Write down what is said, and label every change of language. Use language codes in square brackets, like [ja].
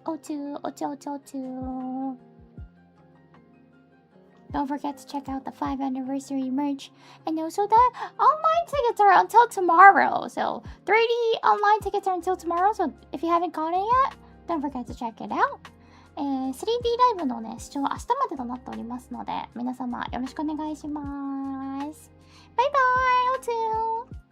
[en] おちゅー、おちゅおちゅおちゅー。 Don't forget to check out the 5th anniversary merch. And also the online tickets are until tomorrow. So 3D online tickets are until tomorrow. So if you haven't got it yet, don't forget to check it out. [ja] 3D ライブのね、視聴は明日までとなっておりますので、皆様よろしくお願いします。バイバイ、おつー。